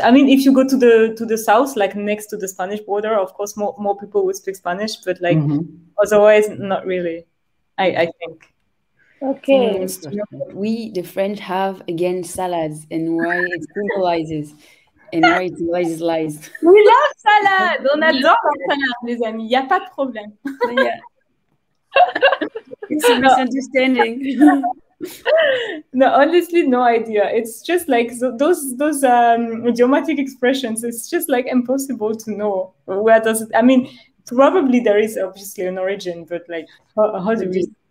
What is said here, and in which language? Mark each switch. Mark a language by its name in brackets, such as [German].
[English] I mean, if you go to the south, like next to the Spanish border, of course more people would speak Spanish, but like otherwise not really. I think. Okay. We, the French, have against salads and why it symbolizes. And why it symbolizes lies. We love salad. [French] On adore la salade, les amis. Il n'y a pas de problème. [English] It's a misunderstanding. No, honestly, no idea. It's just like those idiomatic expressions. It's just like impossible to know where does it. I mean, probably there is obviously an origin, but like how do we?